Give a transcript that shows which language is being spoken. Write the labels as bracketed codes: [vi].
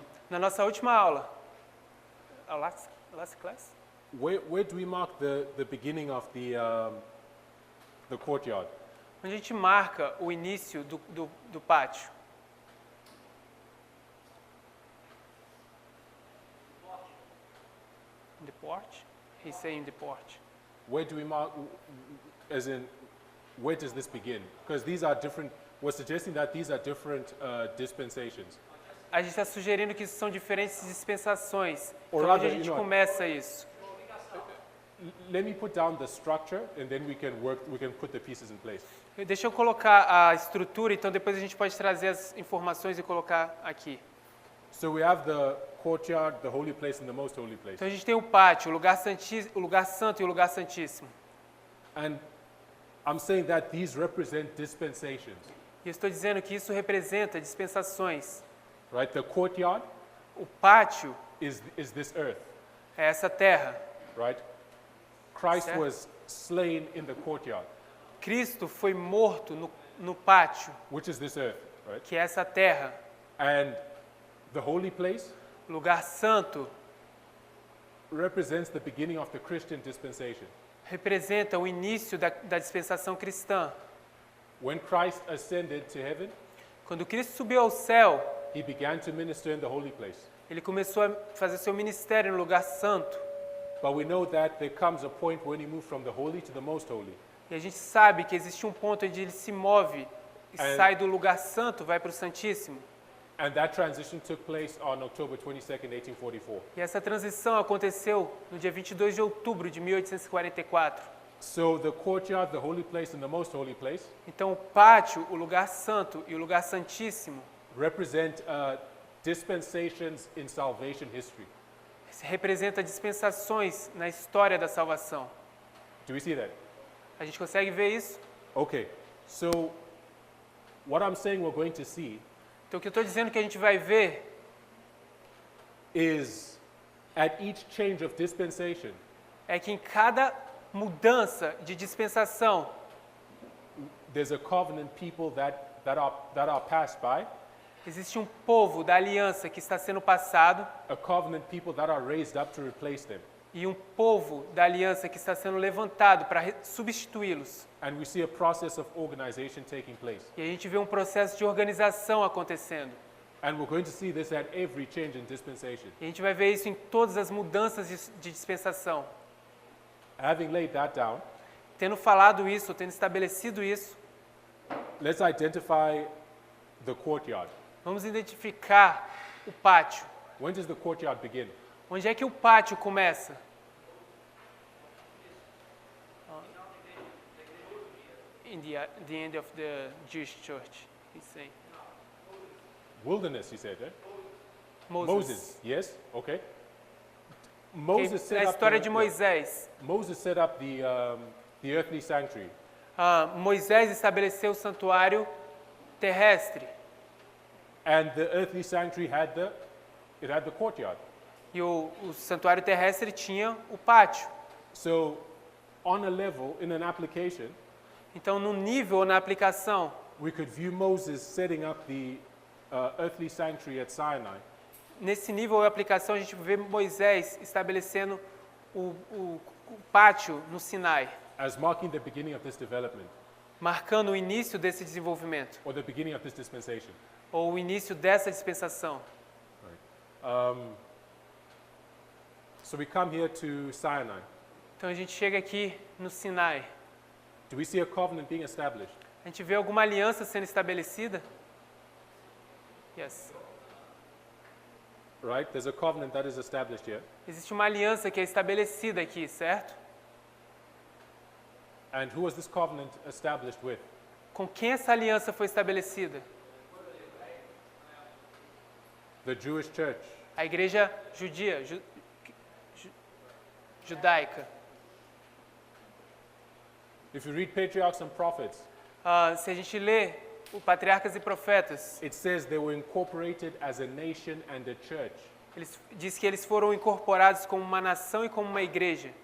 [pt] Na nossa última aula, [en] last class, where do we mark the beginning of the courtyard? [pt] onde a gente marca o início do pátio. [en] In the porch? He's saying the porch. Where do we mark, as in, where does this begin? Because these are different, we're suggesting that these are different dispensations. [pt] A gente está sugerindo que isso são diferentes dispensações. [en] Or [pt] Então, onde [en] rather, [pt] a gente [en] you know, [pt] começa isso? [en] Let me put down the structure and then we can put the pieces in place. [pt] Deixa eu colocar a estrutura, então depois a gente pode trazer as informações e colocar aqui. [en] So we have the courtyard, the holy place and the most holy place. [pt] Então a gente tem o pátio, o lugar santo e o lugar santíssimo. [en] And I'm saying that these represent dispensations. [pt] E eu estou dizendo que isso representa dispensações. [en] Right? The courtyard [pt] O pátio [en] is this earth, [pt] é essa terra. [en] right? Christ [pt] Certo. [en] was slain in the courtyard, [pt] Cristo foi morto no pátio, [en] which is this earth, right? [pt] que é essa terra. [en] And the holy place [pt] Lugar santo [en] represents the beginning of the Christian dispensation. [pt] representa o início da dispensação cristã. [en] When Christ ascended to heaven, [pt] Quando Cristo subiu ao céu, [en] he began to minister in the holy place. [pt] ele começou a fazer seu ministério no lugar santo. [en] But we know that there comes a point when he moved from the holy to the most holy. [pt] E a gente sabe que existe um ponto onde ele se move e [en] And- [pt] sai do lugar santo, vai para o Santíssimo. [en] And that transition took place on October 22nd, 1844. [pt] E essa transição aconteceu no dia 22 de outubro de 1844. [en] So the courtyard, the holy place, and the most holy place [pt] Então o pátio, o lugar santo e o lugar santíssimo [en] represent dispensations in salvation history. [pt] representa dispensações na história da salvação. [en] Do we see that? [pt] A gente consegue ver isso? [en] Okay, so what I'm saying we're going to see [pt] Então o que eu estou dizendo que a gente vai ver [en] is at each change of dispensation, [pt] é que em cada mudança de dispensação [en] there's a covenant people that are passed by, [pt] existe um povo da aliança que está sendo passado [en] a covenant people that are raised up to replace them. [pt] e um povo da aliança que está sendo levantado para substituí-los. [en] And we see a process of organization taking place. [pt] E a gente vê um processo de organização acontecendo. [en] And we're going to see this at every change in dispensation. [pt] E a gente vai ver isso em todas as mudanças de dispensação. [en] Having laid that down, [pt] Tendo falado isso, tendo estabelecido isso, [en] let's identify the courtyard. [pt] vamos identificar o pátio. [en] When does the courtyard begin? [pt] Onde é que o pátio começa? [en] In the end of the Jewish church, he's saying. Wilderness, he said, right? Moses. Yes? Okay. [pt] Que [en] Moses [pt] é [en] set [pt] a [en] up [pt] história de Moisés. [en] Moses set up the earthly sanctuary. [pt] Moisés estabeleceu o santuário terrestre. [en] And the earthly sanctuary had the courtyard. [pt] E o santuário terrestre tinha o pátio. [en] So on a level, in an application, [pt] Então, no nível ou na aplicação, [en] we could view Moses setting up the earthly sanctuary at Sinai [pt] nesse nível ou aplicação, a gente vê Moisés estabelecendo o pátio no Sinai, [en] as marking the beginning of this development [pt] marcando o início desse desenvolvimento, [en] or the beginning of this dispensation. [pt] ou o início dessa dispensação. [en] So we come here to Sinai. [pt] Então, a gente chega aqui no Sinai. [en] Do we see a covenant being established? [pt] A gente vê alguma aliança sendo estabelecida? [en] Yes. Right? There's a covenant that is established here. [pt] Existe uma aliança que é estabelecida aqui, certo? [en] And who was this covenant established with? [pt] Com quem essa aliança foi estabelecida? [en] The Jewish church. [pt] A igreja judia, judaica. [en] If you read Patriarchs and Prophets, [pt] Se a gente lê o Patriarcas e Profetas, [en] it says they were incorporated as a nation and a church [pt] diz que eles foram incorporados como uma nação e como uma igreja